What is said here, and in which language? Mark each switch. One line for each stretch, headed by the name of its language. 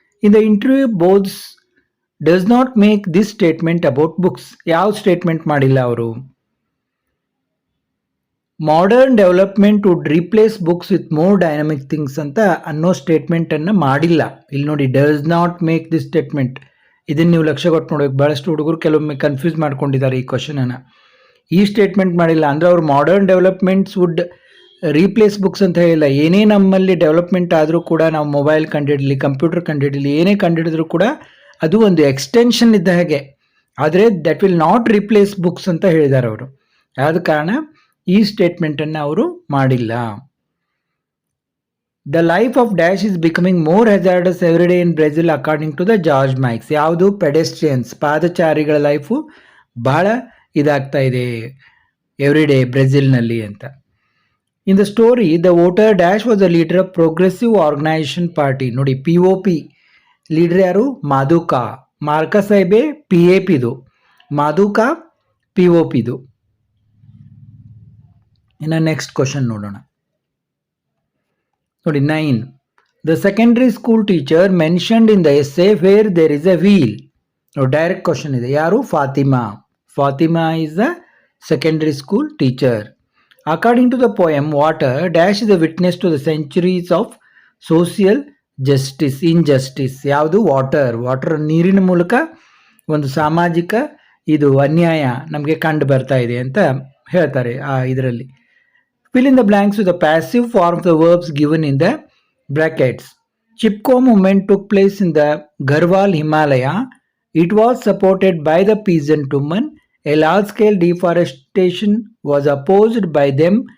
English: In the interview, Bose does not make this statement about books.
Kannada: ಯಾವ statement ಮಾಡಿಲ್ಲ ಅವರು?
English: modern development would replace books with more dynamic things
Kannada: ಅಂತ ಅನ್ನೋ statement ಅನ್ನು ಮಾಡಿಲ್ಲ. ಇಲ್ಲಿ ನೋಡಿ,
English: Does not make this statement.
Kannada: ಇದನ್ನು ನೀವು ಲಕ್ಷ್ಯ ಕೊಟ್ಟು ನೋಡಬೇಕು. ಬಹಳಷ್ಟು ಹುಡುಗರು ಕೆಲವೊಮ್ಮೆ ಕನ್ಫ್ಯೂಸ್ ಮಾಡ್ಕೊಂಡಿದ್ದಾರೆ ಈ ಕ್ವಶನ್ ಅನ್ನು. ಈ ಸ್ಟೇಟ್ಮೆಂಟ್ ಮಾಡಿಲ್ಲ ಅಂದ್ರೆ ಅವರು
English: modern developments would replace books
Kannada: ಅಂತ ಹೇಳಿಲ್ಲ. ಏನೇ ನಮ್ಮಲ್ಲಿ ಡೆವಲಪ್ಮೆಂಟ್ ಆದರೂ ಕೂಡ, ನಾವು ಮೊಬೈಲ್ ಕಂಡುಹಿಡಲಿ, ಕಂಪ್ಯೂಟರ್ ಕಂಡುಹಿಡಲಿ, ಏನೇ ಕಂಡುಹಿಡಿದ್ರೂ ಕೂಡ ಅದು ಒಂದು ಎಕ್ಸ್ಟೆನ್ಷನ್ ಇದ್ದ ಹಾಗೆ. ಆದರೆ
English: that will not replace books
Kannada: ಅಂತ ಹೇಳಿದ್ದಾರೆ ಅವರು. ಆದ ಕಾರಣ ಈ ಸ್ಟೇಟ್ಮೆಂಟನ್ನು ಅವರು ಮಾಡಿಲ್ಲ.
English: The life of dash is becoming more hazardous every day in Brazil according to the George Mikes.
Kannada: ಯಾವುದು? ಪೆಡೆಸ್ಟ್ರಿಯನ್ಸ್, ಪಾದಚಾರಿಗಳ ಲೈಫು ಬಹಳ ಇದಾಗ್ತಾ ಇದೆ
English: every day
Kannada: ಬ್ರೆಜಿಲ್ನಲ್ಲಿ ಅಂತ.
English: In the story, the voter dash was the leader of Progressive Organization Party.
Kannada: ನೋಡಿ, POP leader ಯಾರು? ಮಾಧುಕ. Mark ಸಾಹೇಬೆ PAP ಇದು, ಮಾಧುಕ POP ಇದು. ಇನ್ನು ನೆಕ್ಸ್ಟ್ ಕ್ವಶನ್ ನೋಡೋಣ. ನೋಡಿ, 9.
English: The secondary school teacher mentioned in the essay where there is a wheel.
Kannada: ನೋಡಿ, direct question ಇದೆ. ಯಾರು?
English: Fatima. Fatima is the secondary school teacher. According to the poem, water dash is a witness to the centuries of social injustice.
Kannada: ಯಾವುದು? Water ನೀರಿನ ಮೂಲಕ ಒಂದು ಸಾಮಾಜಿಕ ಇದು ಅನ್ಯಾಯ ನಮಗೆ ಕಂಡು ಬರ್ತಾ ಇದೆ ಅಂತ ಹೇಳ್ತಾರೆ ಆ ಇದರಲ್ಲಿ.
English: Fill in the blanks with the passive form of the verbs given in the brackets. Chipko movement took place in the Garhwal Himalaya. It was supported by the peasant women. A large-scale deforestation was opposed by them.